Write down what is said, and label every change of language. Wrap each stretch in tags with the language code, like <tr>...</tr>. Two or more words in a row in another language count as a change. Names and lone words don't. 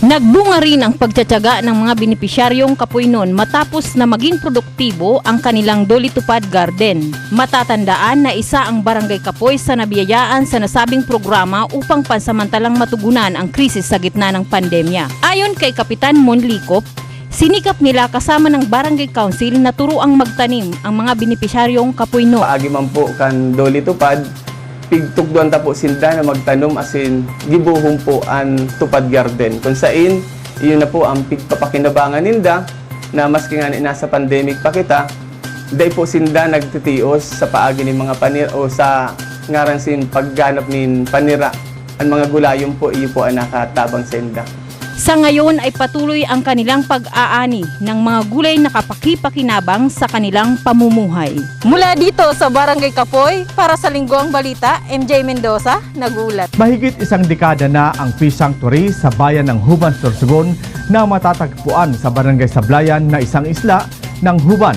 <tl>Nagbunga rin ang pagtsatsaga ng mga benepisyaryong Kapoynon matapos na maging produktibo ang kanilang Dolitupad Garden. Matatandaan na isa ang Barangay Kapoy sa nabiyayaan sa nasabing programa upang pansamantalang matugunan ang krisis sa gitna ng pandemya. Ayon kay Kapitan Monlikop, sinikap nila kasama ng Barangay Council na turuang magtanim ang mga benepisyaryong Kapoynon.</tl> <bik>Paagi man po kan Dolitupad, pigtugduan ta po silda na magtanom asin gibuhom po ang tupad garden. Kung sain, iyon na po ang pigpapakinabangan ninda na maski nga nasa pandemic pa kita, day po sinda nagtitios sa paagi ni mga panira o sa ngaran sin pagganap nin panira. Ang mga gulayon po, iyo po ang nakatabang sinda.</bik> <tl>Sa ngayon ay patuloy ang kanilang pag-aani ng mga gulay na kapaki-pakinabang sa kanilang pamumuhay. Mula dito sa Barangay Kapoy, para sa Lingguang Balita, MJ Mendoza, nagulat. Mahigit isang dekada na ang Fish Sanctuary sa bayan ng Huban, Sorsogon na matatagpuan sa Barangay Sablayan na isang isla ng Huban.</tl>